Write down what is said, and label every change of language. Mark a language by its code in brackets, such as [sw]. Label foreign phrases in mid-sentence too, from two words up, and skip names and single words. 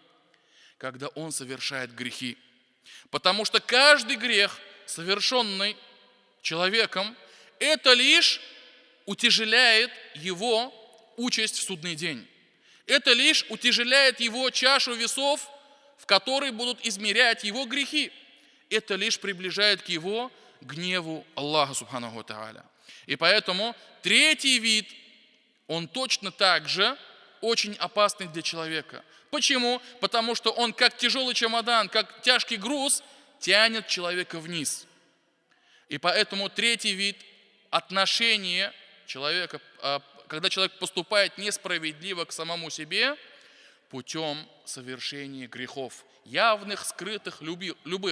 [ru] Когда он совершает грехи. Потому что каждый грех, совершенный человеком, это лишь утяжеляет его участь в судный день. Это лишь утяжеляет его чашу весов, в которой будут измерять его грехи. Это лишь приближает к его гневу Аллаха [ar] سبحانه وتعالى. [ru] И поэтому третий вид, он точно так же очень опасный для человека. Почему? Потому что он как тяжелый чемодан, как тяжкий груз тянет человека вниз. И поэтому третий вид отношения человека, когда человек поступает несправедливо к самому себе, путем совершения грехов, явных, скрытых, любых.